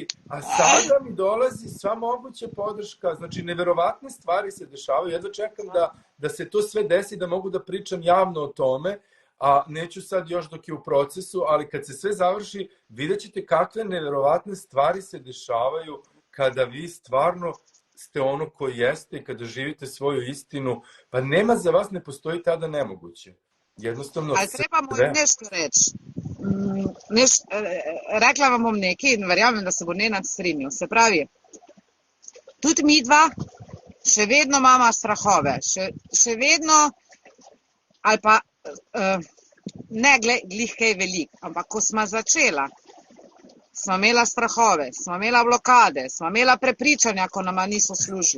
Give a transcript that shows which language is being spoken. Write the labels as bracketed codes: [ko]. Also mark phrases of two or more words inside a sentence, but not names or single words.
[sr] A sada mi dolazi sva moguća podrška, znači neverovatne stvari se dešavaju, jedva čekam da se to sve desi, da mogu da pričam javno o tome, a neću sad još dok je u procesu, ali kad se sve završi, vidjet ćete kakve neverovatne stvari se dešavaju kada vi stvarno ste ono koji jeste i kada živite svoju istinu, pa nema za vas, ne postoji tada nemoguće. Jednostavno... Ali trebamo nešto reći. [sl] Rekla vam bom nekaj in verjamem, da se bo Nenad strinjal. Se pravi, tudi mi dva še vedno imamo strahove, še vedno, ali pa ne glih kaj velik, ampak ko smo začela, smo imela strahove, smo imela blokade, smo imela prepričanja, ko nama niso služili.